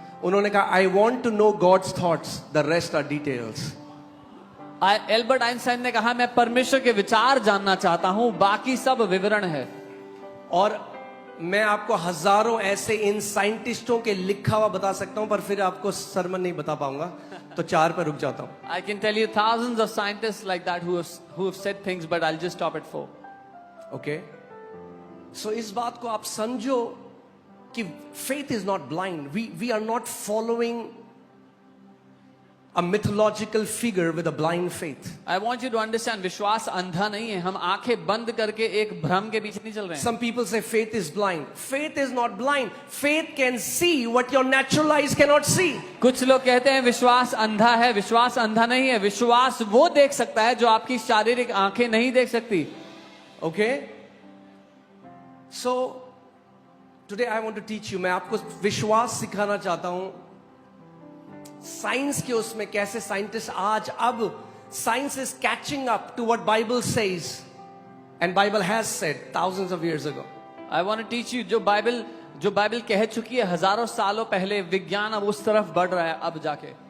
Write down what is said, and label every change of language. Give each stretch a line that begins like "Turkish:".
Hindi: उन्होंने कहा
English: I want to know God's thoughts, the rest are details.
Hindi: Albert Einstein ने कहा मैं परमेश्वर के विचार जानना चाहता हूं, बाकी सब विवरण है। और मैं आपको हजारों ऐसे इन साइंटिस्टों के लिखा हुआ बता सकता हूं, पर फिर आपको सरमन नहीं बता पाऊंगा, तो 4 पे रुक जाता हूं।
English: I can tell you thousands of scientists like that who have said things, but I'll just stop at 4.
Hindi: Okay, सो इस बात को आप समझो कि
English: faith is not blind. We are not following a mythological figure with a blind faith. I want you to understand,
Hindi: विश्वास अंधा नहीं है, हम आंखें बंद करके एक भ्रम के पीछे नहीं चल रहे हैं।
English: Some people say faith is blind. Faith is not blind. Faith can see what your natural eyes cannot see.
Hindi: कुछ लोग कहते हैं विश्वास अंधा है, विश्वास अंधा नहीं है, विश्वास वो देख सकता है जो आपकी शारीरिक आंखें नहीं देख सकती।
English: Okay? So today I want to teach you,
Hindi: मैं आपको विश्वास सिखाना चाहता हूं। साइंस के उसमें कैसे साइंटिस्ट आज, अब
English: Science is catching up to what Bible says and Bible has said thousands of years ago. I want to teach you,
Hindi: जो बाइबल कह चुकी है हजारों सालों पहले, विज्ञान अब उस तरफ बढ़ रहा है अब जाके।